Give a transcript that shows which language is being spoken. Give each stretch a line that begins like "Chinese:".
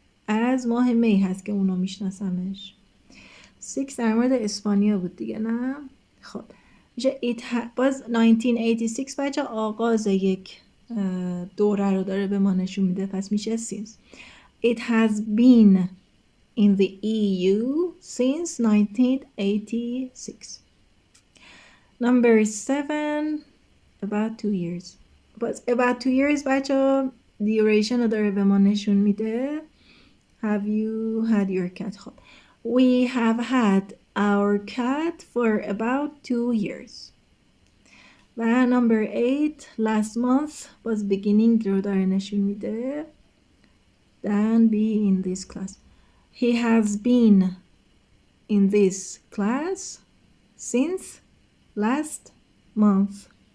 Persian: از ماه می هست که اونو میشناسمش. 6 در مورد اسپانیا بود دیگه نه؟ خب میشه باز 1986 بچه آغاز یک دوره رو داره به ما نشون میده، پس میشه since.
English: It has been in the EU since 1986. Number 7 about 2 years.
Persian: باز about 2 years بچه duration رو داره به ما نشون میده.
English: Have you had your cat? خب We have had our cat for about 2 years. و number 8 last month was beginning
Persian: رو داره نشون میده.
English: Dan be in this class. He has been in this class since last month.